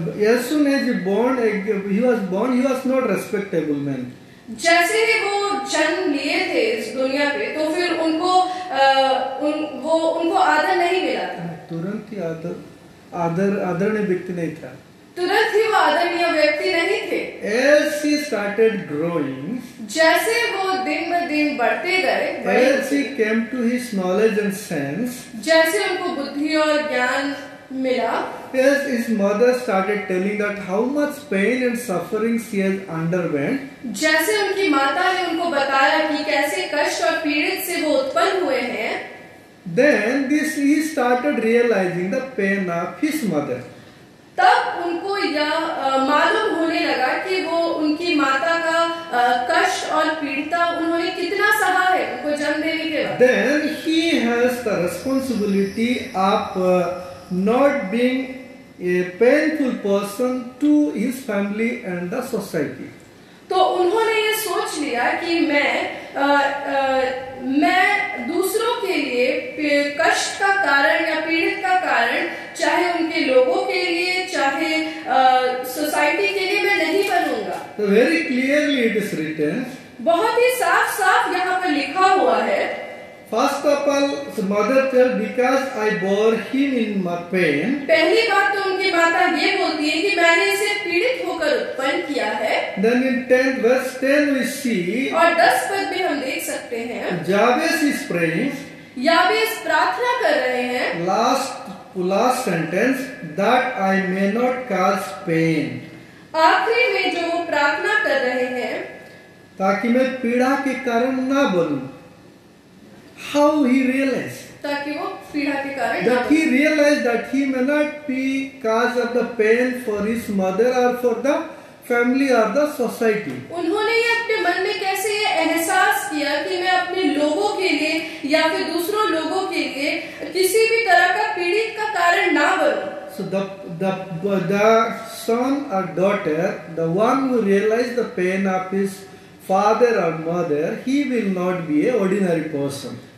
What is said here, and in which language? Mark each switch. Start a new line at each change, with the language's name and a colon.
English: As soon as he was born, he was not respectable man.
Hindi: जैसे ही वो जन्म लिए थे इस दुनिया पे, तो फिर उनको आदर नहीं मिला था। तुरंत ही आदरणीय व्यक्ति नहीं था। तुरंत ही वो आदरणीय व्यक्ति नहीं थे।
English: As he started growing,
Hindi: जैसे वो दिन ब दिन बढ़ते गए,
English: as he came to his knowledge and sense,
Hindi: जैसे उनको बुद्धि और ज्ञान मिला,
English: as his mother started telling that how much pain and suffering she has underwent,
Hindi: जैसे उनकी माता ने उनको बताया कि कैसे कष्ट और पीड़ित से वो उत्पन्न हुए हैं,
English: then he started realizing the pain of his mother.
Hindi: तब उनको यह मालूम होने लगा कि वो उनकी माता का कष्ट और पीड़िता उन्होंने कितना सहा है उनको जन्म देने के बाद।
English: Then he has the responsibility of not being a painful person to his family and the society.
Hindi: तो उन्होंने ये सोच लिया कि मैं दूसरों के लिए कष्ट का कारण या पीड़ित का कारण, चाहे उनके लोगों के लिए चाहे सोसाइटी के लिए, मैं नहीं बनूंगा।
English: So very clearly it is written.
Hindi: बहुत ही साफ साफ यहाँ पर लिखा हुआ है।
English: First of all, the mother tells, because I bore him in my pain.
Hindi: पहली बात तो उनकी माता ये बोलती है कि मैंने इसे पीड़ित होकर उत्पन्न किया है।
English: Then in verse 10 we see,
Hindi: और 10 पद में हम देख सकते हैं,
English: Jabez is praying.
Hindi: याबेस प्रार्थना कर रहे हैं।
English: Last sentence, that I may not cause pain.
Hindi: आखिरी में जो वो प्रार्थना कर रहे हैं, ताकि मैं पीड़ा के कारण ना बनूं.
English: How he realized?
Hindi: ताकि वो पीड़ा के कारण
English: That he realized that he may not be cause of the pain for his mother or for the family or the society.
Hindi: उन्होंने ये अपने मन में कैसे ये एहसास किया कि मैं अपने लोगों के लिए या फिर दूसरों लोगों के लिए किसी भी तरह का पीड़ित का कारण ना बनूं।
English: So the son or daughter, the one who realized the pain of his father or mother, he will not be a ordinary person.